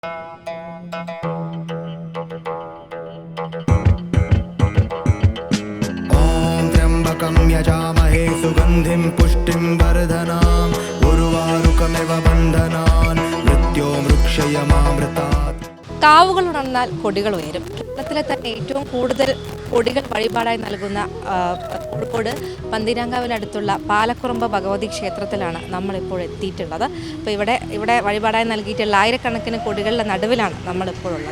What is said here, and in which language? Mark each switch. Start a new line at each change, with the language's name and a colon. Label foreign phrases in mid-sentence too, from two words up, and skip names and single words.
Sanskrit: त्र्यम्बकं यजामहे सुगन्धिं पुष्टिं वर्धनाम् उर्वारुकमिव बन्धनान् मृत्योर्मुक्षयमामृतात्.
Malayalam: കാവുകൾ ഉണർന്നാൽ കൊടികൾ ഉയരും. കേരളത്തിലെ തന്നെ ഏറ്റവും കൂടുതൽ കൊടികൾ വഴിപാടായി നൽകുന്ന കോഴിക്കോട് പന്തീരാങ്കാവിനടുത്തുള്ള പാലക്കുറമ്പ് ഭഗവതി ക്ഷേത്രത്തിലാണ് നമ്മളിപ്പോൾ എത്തിയിട്ടുള്ളത്. അപ്പോൾ ഇവിടെ വഴിപാടായി നൽകിയിട്ടുള്ള ആയിരക്കണക്കിന് കൊടികളുടെ നടുവിലാണ് നമ്മളിപ്പോൾ ഉള്ളത്.